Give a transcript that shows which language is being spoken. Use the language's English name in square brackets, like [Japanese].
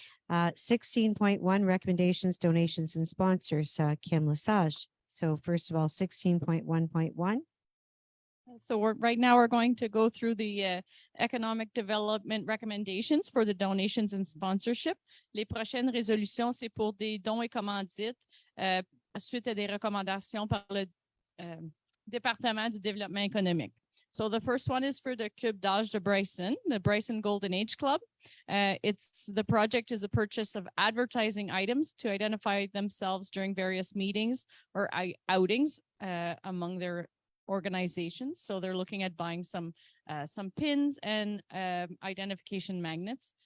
[English] 16.1, recommendations, donations, and sponsors, Kim Lesage. So first of all, 16.1.1. So right now we're going to go through the economic development recommendations for the donations and sponsorship. [French] Les prochaines résolutions, c'est pour des dons et commandites suite à des recommandations par le département du développement économique. [English] So the first one is for the Club d'Âge de Bryson, the Bryson Golden Age Club. The project is a purchase of advertising items to identify themselves during various meetings or outings among their organizations. So they're looking at buying some pins and identification magnets.